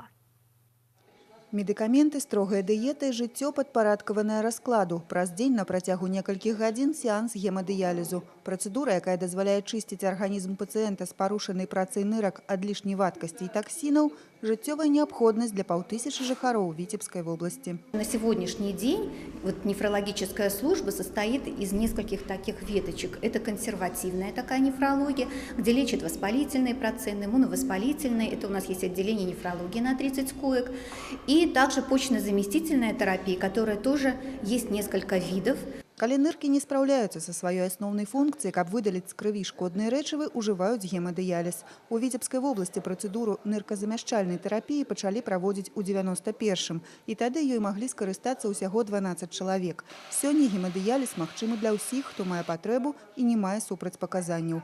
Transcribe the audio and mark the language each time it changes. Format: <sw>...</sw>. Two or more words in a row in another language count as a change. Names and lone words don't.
<be>Медыкаменты, строгая дыета і жыццё падпарадкаванае раскладу. Праз дзень на працягу некалькіх гадзін сеанс гемадыялізу. Працэдура, якая дазваляе чысціць арганізм пацыента з парушанай працай нырак ад лішняй вадкасці і таксінаў, жыццёвая неабходнасць для 5000 жыхароў</be> <ru>Витебской области. На сегодняшний день нефрологическая служба состоит из нескольких таких веточек. Это консервативная такая нефрология, где лечат воспалительные процессы, иммуновоспалительные. Это у нас есть отделение нефрологии на 30 коек. И также почечно-заместительная терапия, которая тоже есть несколько видов.</ru> <be>Калі ныркі не спраўляюцца са сваёй асноўнай функцыяй, каб выдаліць з крыві шкодныя рэчывы, ужываюць гемадыяліз. У Віцебскай вобласці працэдуру нырказамяшчальнай тэрапіі пачалі праводзіць у 91-м, і тады ёй маглі скарыстацца ўсяго 12 чалавек. Сёння гемадыяліз магчымы для ўсіх, хто мае патрэбу і не мае супрацьпаказанняў.</be>